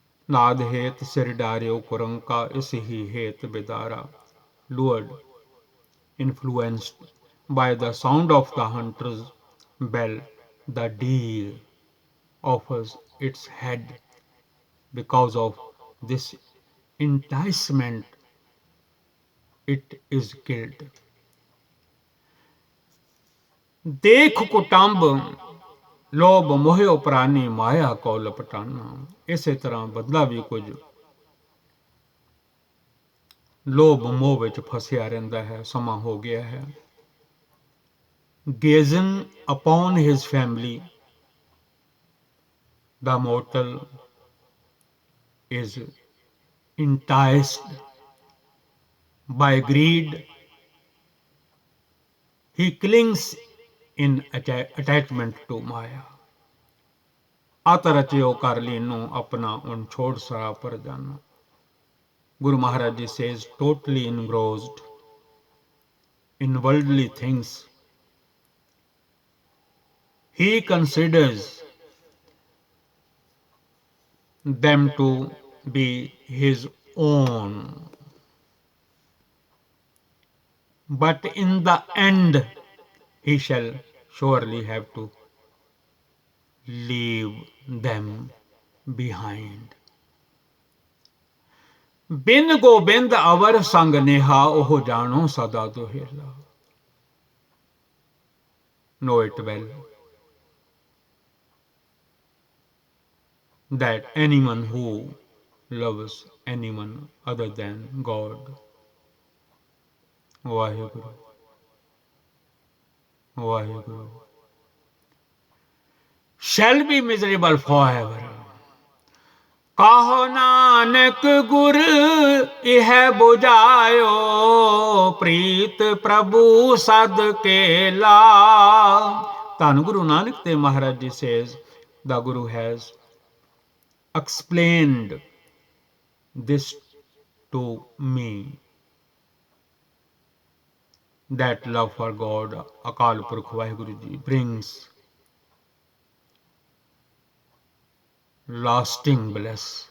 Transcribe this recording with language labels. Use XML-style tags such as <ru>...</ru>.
<pa>ਨਾਦ ਹੇਤ ਸਿਰ ਡਾਰਿਓ ਕੁਰੰਕਾ ਇਸ ਹੀ ਹੇਤ ਬਿਦਾਰਾ.</pa> <en>Lured, influenced by the sound of the hunter's bell, the deer offers its head because of this enticement it is killed.</en> <pa>ਦੇਖ ਕੁਟੰਬ ਲੋਭ ਮੋਹਿਓ ਪ੍ਰਾਨੀ ਮਾਇਆ ਕੋ ਲਪਟਾਨਾ. ਇਸੇ ਤਰ੍ਹਾਂ ਬਦਲਾ ਵੀ ਕੁਝ ਲੋਭ ਮੋਹ ਵਿੱਚ ਫਸਿਆ ਰਹਿੰਦਾ ਹੈ. ਸਮਾਂ ਹੋ ਗਿਆ ਹੈ.</pa> <en>Gazing upon his family, the mortal is enticed by greed. He clings in attachment to Maya.</en> <pa>ਅਤ ਰਚਿਓ ਕਰ ਲੀਨੋ ਆਪਣਾ ਉਨ ਛੋੜ ਸਰਾ ਪਰ ਜਾਨਾ.</pa> <en>Guru Maharaj Ji says, totally engrossed in worldly things, he considers them to be his own. But in the end, he shall surely have to leave them behind.</en> <pa>ਬਿਨ ਗੋਬਿੰਦ ਅਵਰ ਸੰਗ ਨੇਹਾ ਉਹ ਜਾਣੋ ਸਦਾ ਦੁਹੇਲਾ.</pa> <en>Know it well that anyone who loves anyone other than God, Vaheguru, Vaheguru, shall be miserable forever.</en> <pa>ਕਾਹੋ Nanak ਗੁਰ ਇਹ ਬੁਝਾਇਓ ਪ੍ਰੀਤ ਪ੍ਰਭੂ ਸਦ ਕੇਲਾ.</pa> <en>ਧੰਨ Guru Nanak Dev Maharaj ji says, the Guru has explained this to me, that love for God, Akal Purkh Vaheguru Ji, brings lasting bliss.</en>